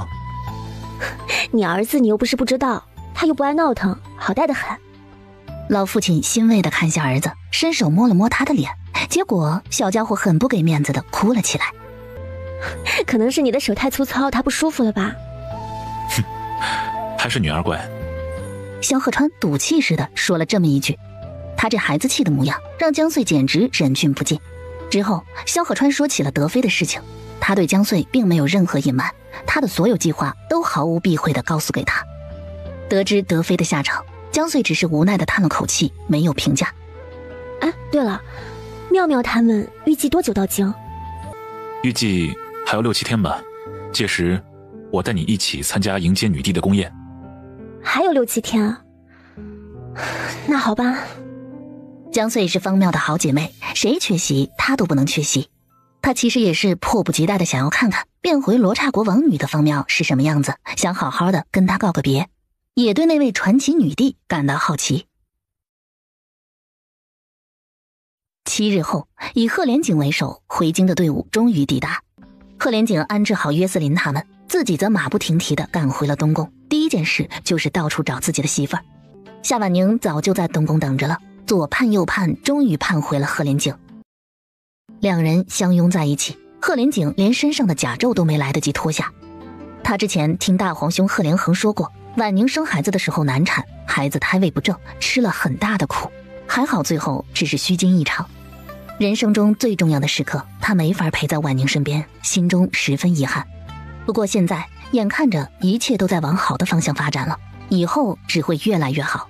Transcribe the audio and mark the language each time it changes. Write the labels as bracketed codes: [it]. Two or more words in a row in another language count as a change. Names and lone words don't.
[zh] 你兒子你又不是不知道，他又不愛鬧騰，好帶得很。老父親欣慰地看下兒子，伸手摸了摸他的臉，結果小家伙很不給面子地哭了起來。可能是你的手太粗糙，他不舒服了吧？哼，還是女兒乖。蕭賀川賭氣似的說了這麼一句，他這孩子氣的模樣讓江穗簡直忍俊不禁。之後蕭賀川說起了德妃的事情，他對江穗並沒有任何隱瞞，他的所有計劃都毫無避諱地告訴給他。得知德妃的下場，江穗只是無奈地嘆了口氣，沒有評價。哎，對了，妙妙他們預計多久到京？預計還有6、7天吧，屆時我帶你一起參加迎接女帝的宮宴。還有6、7天啊？那好吧。江穗是方妙的好姐妹，誰缺席她都不能缺席。她其實也是迫不及待的想要看看變回羅剎國王女的方妙是什麼樣子，想好好的跟她告個別，也對那位傳奇女帝感到好奇。7日後，以賀連景為首回京的隊伍終於抵達。賀連景安置好約瑟琳他們，自己則馬不停蹄地趕回了東宮。第一件事就是到處找自己的媳婦兒。夏婉寧早就在東宮等着了，左盼右盼，終於盼回了賀連景。兩人相擁在一起，賀連景連身上的甲胄都沒來得及脫下。他之前聽大皇兄賀連橫說過，婉寧生孩子的時候難產，孩子胎位不正，吃了很大的苦。還好最後只是虛驚一場。人生中最重要的時刻，他没法陪在婉寧身邊，心中十分遺憾。不過現在眼看着一切都在往好的方向發展了，以後只會越來越好。